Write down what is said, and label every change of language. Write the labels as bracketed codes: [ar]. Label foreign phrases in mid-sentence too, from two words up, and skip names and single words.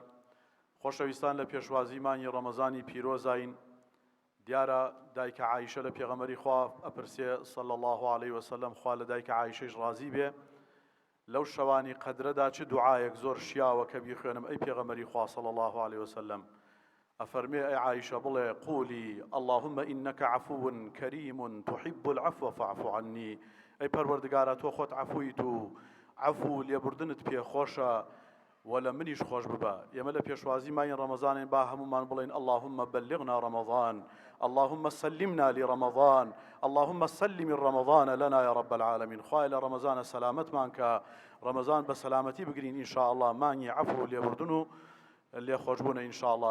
[ckb] خۆشەویستان لە پێشوازی مانگی ڕەمەزانی پیرۆزین دیارە دایکە عایشە لە پێغەمبەری خوا ئەپرسێ [ar] صلی الله علیه [ckb] وسلم خوا لە دایکە عایشەش ڕازی بێ لەو شەوانی قەدرەدا چ دوعایەک زۆر شیاوە کە بیخوێنم ئەی پێغەمبەری خوا [ar] صلی الله علیه وسلم [ckb] ئەفەرمێ ئەی عایشە بڵێ [ar] قولی اللهم إنك عفو كريم تحب العفو فاعف عني [ckb] ئەی پەروەردگارە تۆ خۆت عەفویت و عەفو لێبوردنت پێخۆشە ولا منیش خۆش ببە. ئێمە لە پێشوازی مانگی ڕەمەزانین با هەمومان بڵێن [ar] اللهم بلغنا رمضان اللهم سلمنا لرمضان اللهم سلم رمضان لنا يا رب العالمين. [ckb] خوای لە ڕەمەزانە سەلامەتمان کە ڕەمەزان بە سەلامەتی بگرین [ar] ئینشاء الله [ckb] مانگی عەفو و لێبوردن و لێخۆشبوونە [ar] ئینشاء الله.